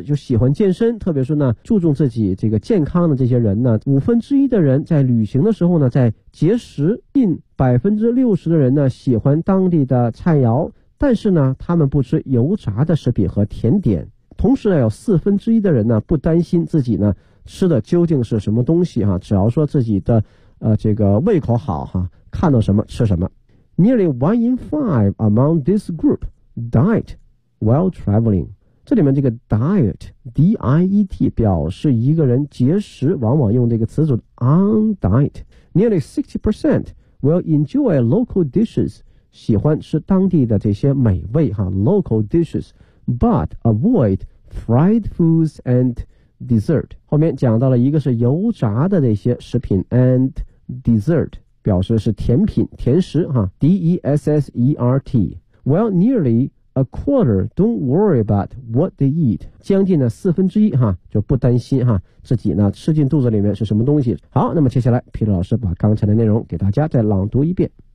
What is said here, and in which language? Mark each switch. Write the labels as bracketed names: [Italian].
[Chinese] 就喜欢健身，特别是呢注重自己这个健康的这些人呢，五分之一的人在旅行的时候呢在节食，近60%的人呢喜欢当地的菜肴，但是呢他们不吃油炸的食品和甜点。同时呢有四分之一的人呢不担心自己呢吃的究竟是什么东西哈、只要说自己的这个胃口好哈、看到什么吃什么。 [English] Nearly one in five among this group diet while traveling. [Chinese] 这里面这个 diet, D-I-E-T, 表示一个人节食，往往用这个词组 on diet. [English] Nearly 60% will enjoy local dishes, [Chinese] 喜欢吃当地的这些美味哈、 [English] local dishes. But avoid fried foods and dessert. [Chinese] 后面讲到了一个是油炸的那些食品 and dessert 表示是甜品甜食哈 D-E-S-S-E-R-T. [English] Well, nearly a quarter don't worry about what they eat. [Chinese] 将近呢四分之一哈就不担心哈自己呢吃进肚子里面是什么东西。好，那么接下来皮特老师把刚才的内容给大家再朗读一遍。